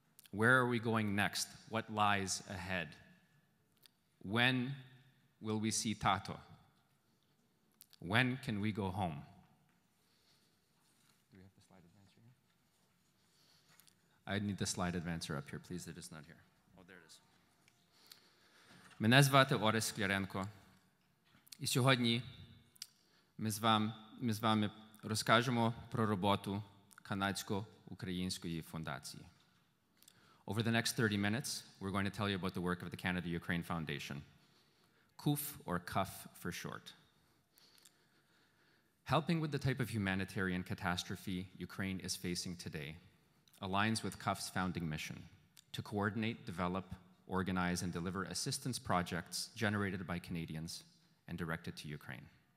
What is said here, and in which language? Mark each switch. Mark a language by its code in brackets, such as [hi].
[en] Where are we going next? What lies ahead? When will we see Tato? When can we go home? Do we have the slide advancer here? I need the slide advancer up here, please. It is not here. Oh, there it is. [uk] Мене звати Orest Sklierenko. І сьогодні ми з вами розкажемо про роботу Канадсько-Української фундації. [en] Over the next 30 minutes, we're going to tell you about the work of the Canada-Ukraine Foundation, CUF, or CUF for short. Helping with the type of humanitarian catastrophe Ukraine is facing today aligns with CUF's founding mission to coordinate, develop, organize, and deliver assistance projects generated by Canadians and directed to Ukraine.